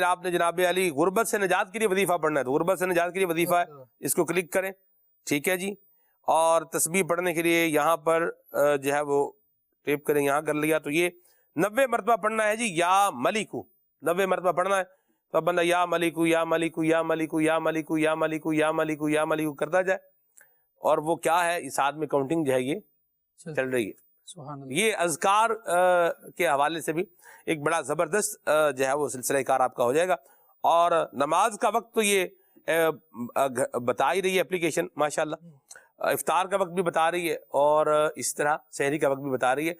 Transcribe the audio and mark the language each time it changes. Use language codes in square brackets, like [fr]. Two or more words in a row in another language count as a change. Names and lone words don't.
[ur] آپ نے جناب علی غربت سے نجات کے لیے وظیفہ پڑھنا ہے تو غربت سے نجات کے لیے وظیفہ ہے، اس کو کلک کریں، ٹھیک ہے جی، اور تسبیح پڑھنے کے لیے یہاں پر جو ہے وہ ٹیپ کریں، یہاں کر لیا، تو یہ 90 مرتبہ پڑھنا ہے جی، [ar] یا ملکو [ur] 90 مرتبہ پڑھنا ہے، تو اب بندہ [ar] یا ملکو یا ملکو یا ملکو یا ملکو یا ملکو یا ملکو یا ملکو [ur] کرتا جائے، اور وہ کیا ہے اس ساتھ میں کاؤنٹنگ جو ہے یہ چل رہی ہے۔ سبحان اللہ۔ یہ اذکار کے حوالے سے بھی ایک بڑا زبردست جو ہے وہ سلسلہ کار آپ کا ہو جائے گا، اور نماز کا وقت تو یہ بتا ہی رہی ہے اپلیکیشن ماشاءاللہ، افطار کا وقت بھی بتا رہی ہے، اور اس طرح سحری کا وقت بھی بتا رہی ہے۔